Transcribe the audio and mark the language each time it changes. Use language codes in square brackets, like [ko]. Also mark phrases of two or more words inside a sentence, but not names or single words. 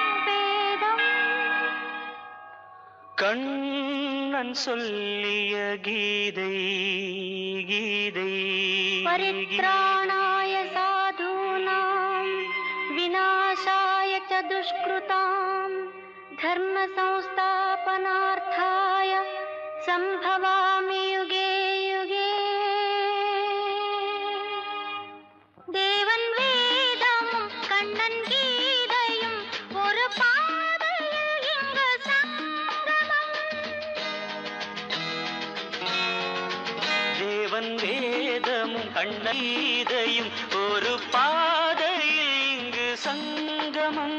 [ta] கண்ணன் சொல்லிய கீதை கீதை [sa] परित्राणाय साधूनां विनाशाय च दुष्कृतां धर्म संस्थापनार्थाय संभवामि युगे युगे [ta] தேவன் வேதமும் கண்ணன் கீதையும் ஒரு பாதையில் இங்கு சங்கமம் தேவன் வேதமும் கண்ணீதையும் ஒரு பாதையில் இங்கு சங்கமம்